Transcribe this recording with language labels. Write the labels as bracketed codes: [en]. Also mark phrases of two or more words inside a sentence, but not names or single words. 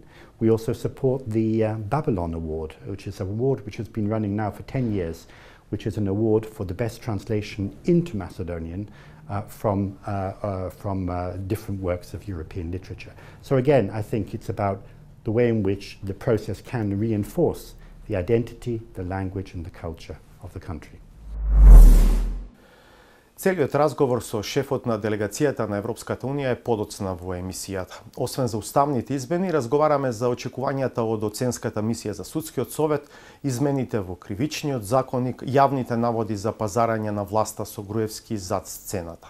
[en] We also support the Babylon Award, which is an award which has been running now for 10 years, which is an award for the best translation into Macedonian from different works of European literature. So again, I think it's about the way in which the process can reinforce the identity, the language and the culture of the country. [mk] Целиот разговор со шефот на делегацијата на Европската Унија е подоцна во емисијата. Освен за уставните измени, разговараме за очекувањата од оценската мисија за судскиот совет, измените во кривичниот законник, јавните наводи за пазарање на власта со Груевски зад сцената.